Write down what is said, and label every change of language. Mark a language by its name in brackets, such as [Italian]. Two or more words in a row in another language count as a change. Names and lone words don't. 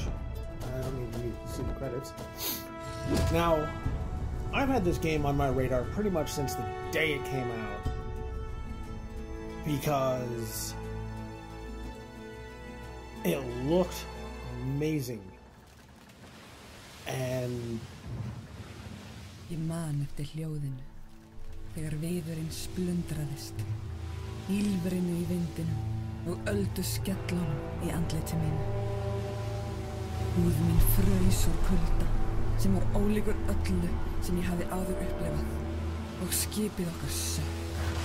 [English] I don't need to see the credits. Now, I've had this game on my radar pretty much since the day it came out because it looked amazing. And [Icelandic] Ég man eftir hljóðinu þegar viðurinn splundraðist, ýlfrinu í vindinum og öldu skellunum í andliti mínu. Húð mín fraus úr kulda sem var ólíkur öllu sem ég hafði áður upplifað og skipið okkar sökk.